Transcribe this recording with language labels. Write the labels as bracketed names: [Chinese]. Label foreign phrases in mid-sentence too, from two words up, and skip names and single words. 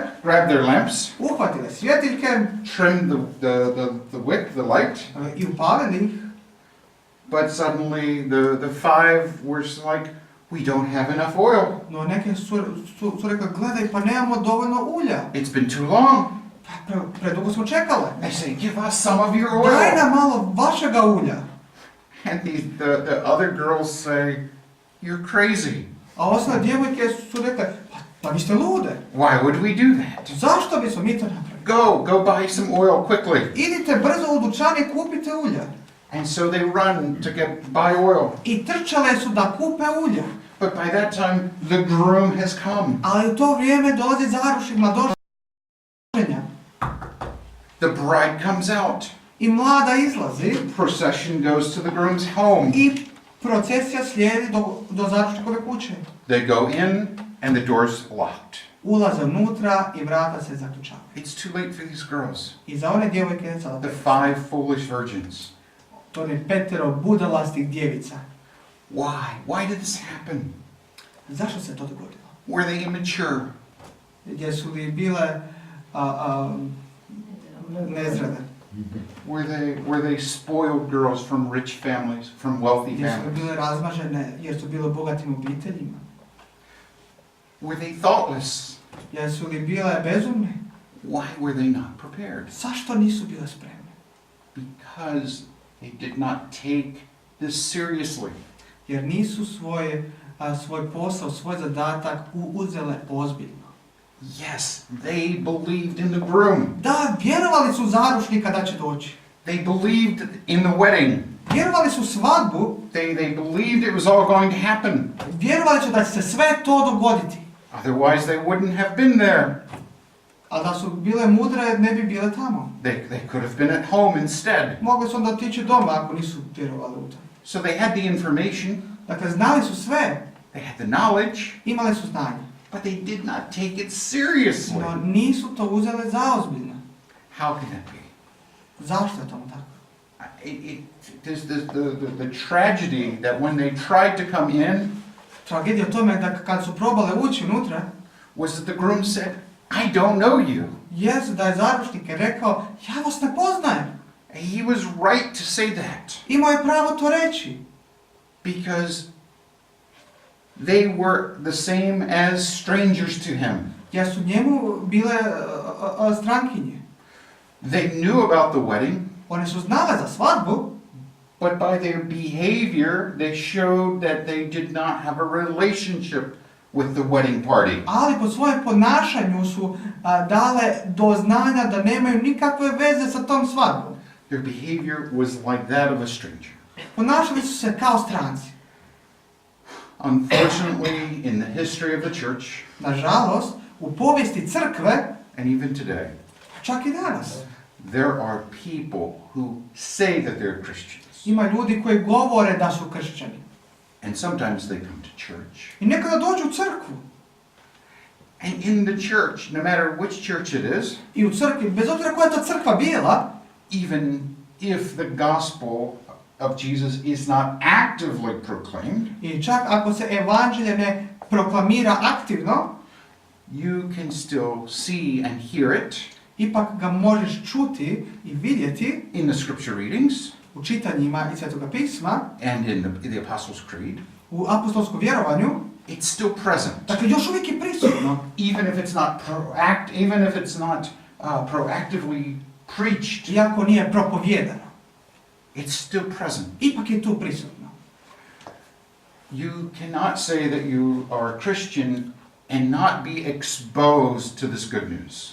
[English] grabbed their lamps, [Croatian] uhvatile svjetiljke [English] trimmed the wick, the light, [Croatian] i upalili ih. [English] but suddenly the five were like, we don't have enough oil. [Croatian] No neke su rekli, gledaj, pa nemamo dovoljno ulja. [English] It's been too long. [Croatian] Pa predugo smo čekale. [English] They say, give us some of your [Croatian] Daj [English] oil. [Croatian] nam malo vašega ulja. [English] And the other girls say, you're crazy. [Croatian] A ostale djevojke su rekle, pa vi ste lude. [English] Why would we do that? [Croatian] Zašto bismo mi to napravili? [English] Go buy some oil quickly. [Croatian] Idite brzo u dućan i kupite ulja. [English] And so they run to buy oil. [Croatian] I trčale su da kupe ulja. [English] But by that time, the groom has come. [Croatian] Ali u to vrijeme dolazi zaručnik, mladoženja. [English] The bride comes out. [Croatian] I mlada izlazi. [English] Procession goes to the groom's home. [Croatian] I procesija slijedi do zaručnikove kuće. [English] They go in and the door's locked. [Croatian] Ulaze unutra i vrata se zaključavaju. [English] It's too late for these girls. [Croatian] I za one djevojke sada [English] The 5 foolish virgins. [Croatian] to je 5 budalastih djevica. [English] Why? Why did this happen? [Croatian] Zašto se to dogodilo? [English] Were they immature? [Croatian] Jesu li bile nezrele? [English] Were they spoiled girls from rich families, from wealthy [Croatian] Jesu li [English] families? [Croatian] bile razmažene jer su bile u bogatim obiteljima? [English] Were they thoughtless? [Croatian] Jesu li bile bezumne? [English] Why were they not prepared? [Croatian] Zašto nisu bile spremne? [English] Because they did not take this seriously. [Croatian] Jer nisu svoj posao, svoj zadatak uzele ozbiljno. [English] Yes, they believed in the groom. [Croatian] Da, vjerovali su zaručnika da će doći. [English] They believed in the wedding. [Croatian] Vjerovali su svadbu, [English] They believed it was all going to happen. [Croatian] vjerovali su da će se sve to dogoditi. [English] Otherwise, they wouldn't have been there. [Croatian] A da su bile mudre, ne bi bile tamo. [English] They could have been at home instead. [Croatian] Mogli su onda otići doma ako nisu vjerovali u to. [English] So they had the information, [Croatian] Dakle, znali su sve, [English] they had the knowledge, [Croatian] imali su znanje. [English] but they did not take it seriously. [Croatian] No nisu to uzele zaozbiljno. [English] How can that be? [Croatian] Zašto je tomu tako? [English] There's the tragedy that when they tried to come in [Croatian] Tragedija u tome da kad su probale ući unutra, [English] was that the groom said, I don't know you. [Croatian] jest da je zaručnik rekao, ja vas ne poznajem. [English] He was right to say that [Croatian] Imao je pravo to reći. [English] because they were the same as strangers to him. [Croatian] Jer su njemu bile strankinje. [English] They knew about the wedding, [Croatian] One su znale za svadbu, [English] but by their behavior, they showed that they did not have a relationship with the wedding party. [Croatian] ali po svojem ponašanju su dale do znanja da nemaju nikakve veze sa tom svadbom. [English] Their behavior was like that of a stranger. [Croatian] Ponašali su se kao stranci. [English] Unfortunately, in the history of the church, [Croatian] Nažalost, u povijesti crkve, [English] and even today, [Croatian] čak i danas, [English] there are people who say that they're Christians. [Croatian] ima ljudi koji govore da su kršćani. [English] And sometimes they come to church. [Croatian] I nekada dođu u crkvu. [English] And in the church, no matter which church it is, [Croatian] I u crkvi, bez obzira koja je to crkva bila, [English] even if the gospel of Jesus is not actively proclaimed, [Croatian] i čak ako se evanđelje ne proklamira aktivno, [English] you can still see and hear it [Croatian] ipak ga možeš čuti i vidjeti [English] in the scripture readings [Croatian] u čitanjima iz Svetoga pisma, [English] and in the Apostles' Creed. [Croatian] u apostolskom vjerovanju. [English] It's still present, [Croatian] Dakle, još uvijek je prisutno. [English] even if it's not proactively preached. [Croatian] Iako nije propovijedano. [English] It's still present. [Croatian] Ipak je tu prisutno. [English] You cannot say that you are a Christian and not be exposed to this good news.